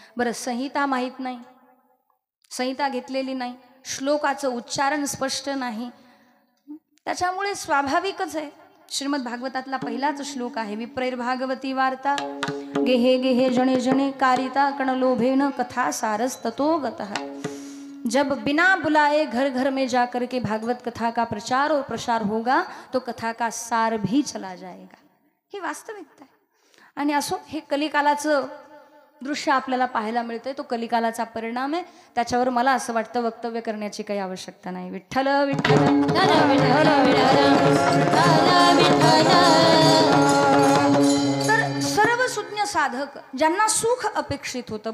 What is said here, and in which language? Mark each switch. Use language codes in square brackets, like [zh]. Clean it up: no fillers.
[mr] बरं, संहिता माहीत नाही, संहिता घेतलेली नाही, श्लोकाचं उच्चारण स्पष्ट नाही, त्याच्यामुळे स्वाभाविकच आहे. श्रीमद भागवतातला पहिलाच श्लोक आहे, [sa] विप्रैर्भागवती वार्ता गेहे गेहे जणे जणे कारिता कण लोभेन कथा सारस ततो गतः. [hi] जब बिना बुलाए घर घर में जाकर के भागवत कथा का प्रचार और प्रसार होगा तो कथा का सार भी चला जाएगा. [mr] ही वास्तविकता आहे. आणि असो, हे कलिकालाचं दृश्य आपल्याला पाहायला मिळतंय, तो कलिकालाचा परिणाम आहे. त्याच्यावर मला असं वाटतं वक्तव्य करण्याची काही आवश्यकता नाही. विठ्ठल विठ्ठल तर सर्व सुज्ञ साधक ज्यांना सुख अपेक्षित होतं.